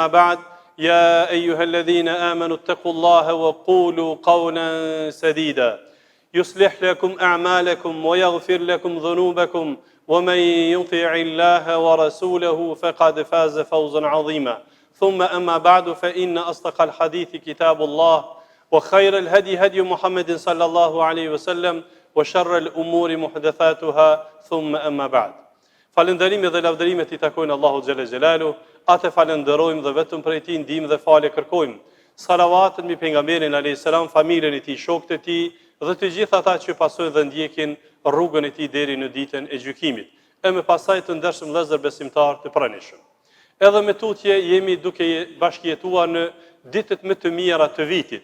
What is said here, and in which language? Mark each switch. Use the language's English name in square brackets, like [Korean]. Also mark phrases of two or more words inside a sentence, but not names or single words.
[Arabic] بعد يا أيها الذين آمنوا اتقوا الله وقولوا قولا سديدا يصلح لكم أعمالكم ويغفر لكم ذنوبكم ومن يطع الله ورسوله فقد فاز فوزا عظيما ثم أما بعد فإن أصدق الحديث كتاب الله وخير الهدي هدي محمد صلى الله عليه وسلم وشر الأمور محدثاتها ثم أما بعد. [Albanian] Falënderimi dhe lavdërimet I takojnë Allahu [Arabic] جل جلاله, [Albanian] atë falenderojmë dhe vetëm prej Tij ndihmë dhe falje kërkojmë. Salavatën mbi pejgamberin [Arabic] عليه السلام, [Albanian] familjen E Tij, shokët E Tij dhe të gjithë ata që pasojnë dhe ndjekin rrugën E Tij deri në ditën e gjykimit. E më pasaj të ndershëm vëllezër besimtar të pranishëm. Edhe me tutje jemi duke bashkëjetuar në ditët më të mira të vitit.